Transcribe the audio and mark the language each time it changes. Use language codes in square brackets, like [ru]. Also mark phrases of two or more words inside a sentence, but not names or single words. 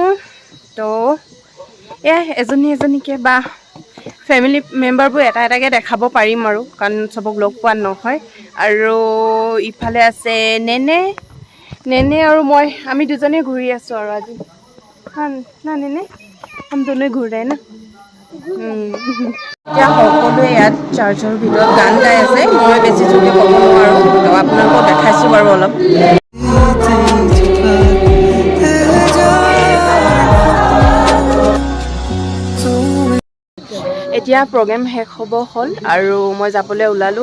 [as] তো এয়া এজনী এজনীকৈ বা ফেমিলি মেম্বাৰবোৰ এটা এটাকৈ দেখাব পাৰিম আৰু, কাৰণ চবক লগ পোৱা নহয়। আৰু ইফালে আছে নেনে আৰু মই, আমি দুজনে ঘূৰি আছোঁ আৰু আজি না নেনে [hi] हम दोनों घूर रहे हैं ना। [as] এতিয়া সকলোৱে ইয়াত চাৰ্চৰ ভিতৰত গান গাই আছে। মই বেছি জোৰকৈ ক'ব নোৱাৰোঁ, তো আপোনালোকক দেখাইছোঁ বাৰু অলপ। এতিয়া প্ৰগ্ৰেম শেষ হ'ব হ'ল, আৰু মই যাবলৈ ওলালোঁ।